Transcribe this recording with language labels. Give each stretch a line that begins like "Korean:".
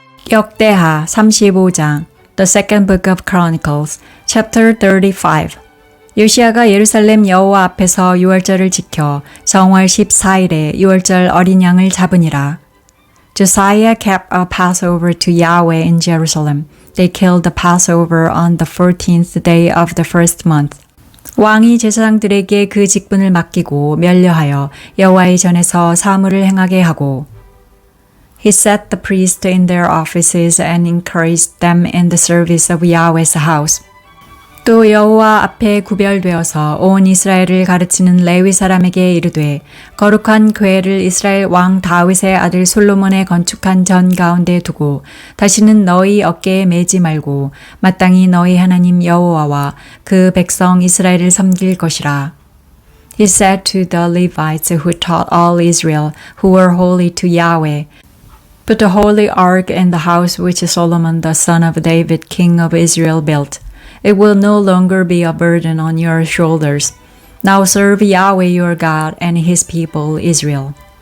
Korean: 역대하 35장
English: The Second Book of Chronicles, Chapter 35
Korean: 요시야가 예루살렘 여호와 앞에서 유월절을 지켜 정월 14일에 유월절 어린 양을 잡으니라.
English: Josiah kept a Passover to Yahweh in Jerusalem. They killed the Passover on the 14th day of the first month.
Korean: 왕이 제사장들에게 그 직분을 맡기고 면려하여 여호와의 전에서 사물을 행하게 하고
English: He set the priests in their offices and encouraged them in the service of Yahweh's house.
Korean: 또 여호와 앞에 구별되어서 온 이스라엘을 가르치는 레위 사람에게 이르되 거룩한 궤를 이스라엘 왕 다윗의 아들 솔로몬의 건축한 전 가운데 두고 다시는 너희 어깨에 매지 말고 마땅히 너희 하나님 여호와와 그 백성 이스라엘을 섬길 것이라.
English: He said to the Levites who taught all Israel who were holy to Yahweh, Put the holy ark in the house which Solomon the son of David king of Israel built. It will no longer be a burden on your shoulders. Now serve Yahweh your God and his people Israel.